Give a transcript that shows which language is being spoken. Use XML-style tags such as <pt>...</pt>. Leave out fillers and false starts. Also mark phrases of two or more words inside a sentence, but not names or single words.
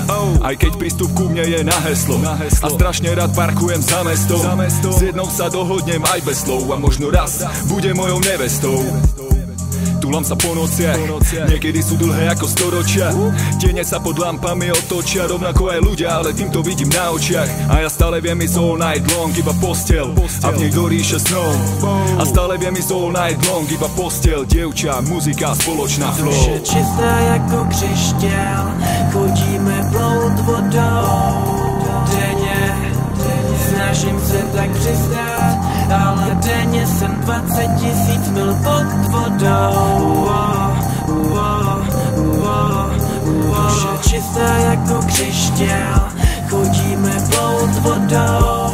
<sk>Aj keď prístup ku mne je na heslo, a strašne rád parkujem za mesto. S jednou sa dohodnem aj bez slov, a možno raz bude mojou nevestou. Túlam sa po nociach, niekedy sú dlhé ako storočia. Tiene sa pod lampami otočia, rovnako aj ľudia, ale tým to vidím na očiach. A ja stále viem ísť</sk> <en>all night long,</en> <sk>iba postel, a v nej do ríše snov. A stále viem ísť</sk> <en>all night long,</en> <sk>iba postel, dievča, muzika, spoločná flow.</sk> <cs>Duše čistá jako křišťál, chodíme proud vodou. Denně snažím se tak přistát, ale denně jsem 20 000 mil pod vodou. Duše čistá jako křišťál, chodíme proud vodou.</cs>